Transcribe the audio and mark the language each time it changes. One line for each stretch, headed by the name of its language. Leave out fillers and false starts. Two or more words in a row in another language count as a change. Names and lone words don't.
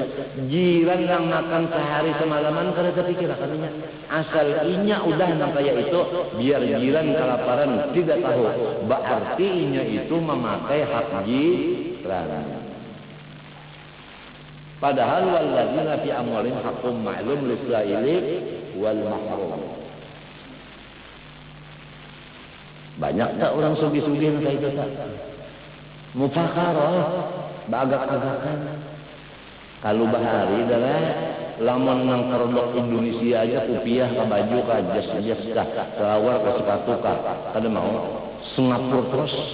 Banjar: Jiran yang makan sehari semalaman kada terpikir katanya. Asal inya udah nang kayak itu biar jiran kelaparan tidak tahu. Berarti inya itu memakai hak jiran.
Arabic: Padahal والذين في أموالهم حق معلوم للسائل والمحروم.
Banjar: Banyak tak orang sugih-sugih kayak itu tak? Mufakharah, bagak-bagakan. Kalau bahari adalah lamun nang kerdok Indonesia aja kupiah ka baju ka jas ka selawar ka sepatu ka kada mau Singapura terus.